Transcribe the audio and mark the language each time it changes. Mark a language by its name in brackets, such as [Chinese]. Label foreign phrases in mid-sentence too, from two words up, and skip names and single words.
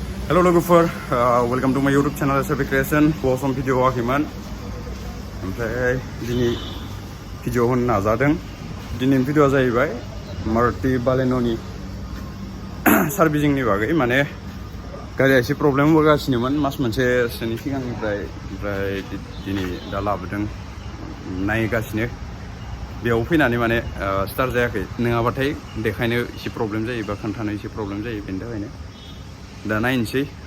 [English] Hello logofer, welcome to my YouTube channel SRB CreatioN. [Bodo] Some video wakiman. Oमफ्राय दिनै भिडिअ होनो नाजादों. दिनैनि भिडिअआ जाहैबाय मारुति बालेन'नि सार्भिसिंनि बागै माने गारिया एसे प्रब्लेम होगासिनोमोन मास मोनसेसोनि सिगांनिफ्राय ओमफ्राय दिनै दा लाबोदों नायगासिनो बेयाव फैनानै माने स्टार्ट जायाखै नङाबाथाय देखायनो एसे प्रब्लेम जायो बा खोन्थानो एसे प्रब्लेम जायो बेनि थाखायनो दा नायनोसै